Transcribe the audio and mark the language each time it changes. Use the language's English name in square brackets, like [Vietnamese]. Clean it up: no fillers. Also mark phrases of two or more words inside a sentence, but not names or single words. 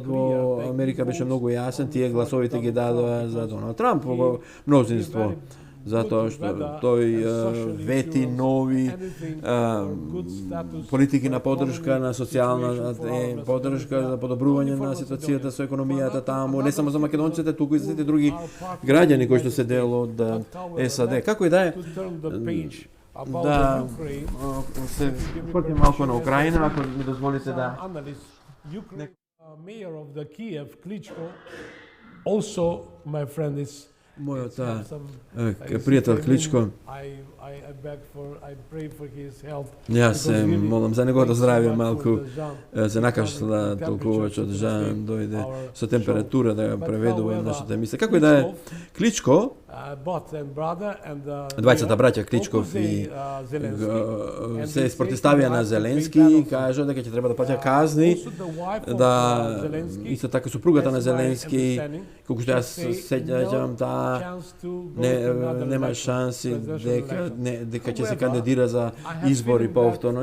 [Macedonian] во Америка беше многу јасен, тие гласовите ги дадоа за Доналд Трамп во мнозинство, затоа што тој вети нови политики на поддршка, на социјална поддршка за подобрување на ситуацијата со економијата таму, не само за македонците, туку и за сите други граѓани кои што се дел од САД. Како и да е, да се вртим малку на Украина, ако ми дозволите да. [English] Mayor of the Kiev, Klitschko, also my friend is [Macedonian] Мојот пријател Кличко, јас се молам за неговото здравје, малку се накашла толкувачот Жан дојде со температура да ја преведува нашата емисија. Како и да е, Кличко, двајцата браќа Кличков и се спротивставија на Зеленски и кажа дека ќе треба да плаќа казни, да исто така супругата на Зеленски, колку што јас сеќавам, таа нема шанси дека ќе се кандидира за избори повторно.